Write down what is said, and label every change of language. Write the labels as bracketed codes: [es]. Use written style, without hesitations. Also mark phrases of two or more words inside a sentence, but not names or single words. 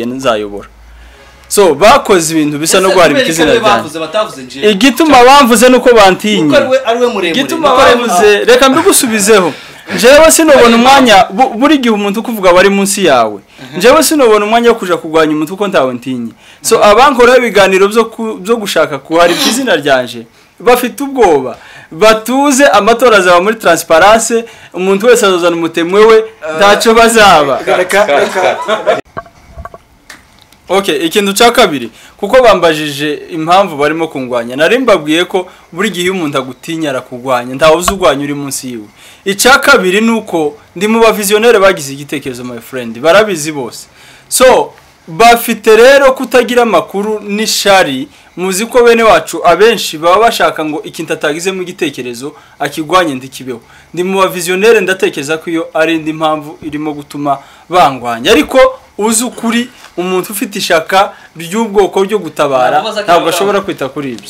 [rn] nzayobora so bakoze ibintu bisa no gwari bikizina cyane igituma bamvuze nuko bantinye igituma bamvuze reka mbigusubizeho jewe sinobona umwanya buri gihe umuntu kuvuga bari munsi yawe jewe sinobona umwanya wo kuja kugwanya umuntu uko ntawe ntinye so abankora ibiganiro byo gushaka kuhari bikizina ryanje bafite ubwoba batuze amatora zaba muri transparence umuntu wese azozana umutemwe we ndaco bazaba okay ikintu cya kabiri kuko bambajije impamvu barimo kungwanya narimbabwiye ko buri gihe umuntu agutinya arakugwanya ntawe uzugwanya uri munsi yiwe icya kabiri nuko ndi mu bavisionnaire bagize igitekerezo [en] my friend [rn] barabizi bose so bafite rero kutagira makuru n'ishari muzi ko bene wacu abenshi baba bashaka ngo ikintu atagize mu gitekerezo akigwanye ndikibeho ndi mu bavisionnaire ndatekereza ko iyo ari indi mpamvu irimo gutuma bangwanya ariko uzi ukuri umuntu ufite ishaka ry'ubwoko ryo gutabara ntabwo ashobora kwita kuri ibyo